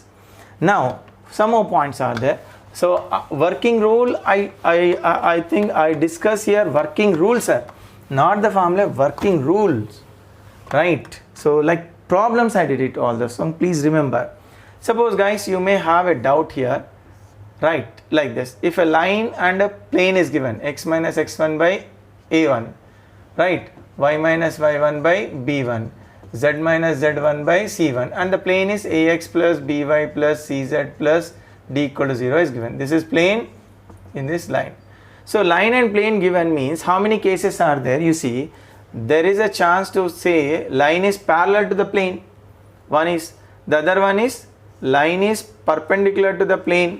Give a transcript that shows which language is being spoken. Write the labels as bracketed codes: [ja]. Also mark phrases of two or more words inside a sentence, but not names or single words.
[en] Now some more points are there. So working rule, I think I discuss here working rules, sir, not the formula, working rules, right? So like problems I did it all this, so please remember. Suppose guys you may have a doubt here. right, like this. If a line and a plane is given, x minus x1 by a1, right, y minus y1 by b1, z minus z1 by c1, and the plane is ax plus by plus cz plus d equal to 0 is given. This is plane in this line. So line and plane given means how many cases are there? You see, there is a chance to say line is parallel to the plane. One is, the other one is line is perpendicular to the plane.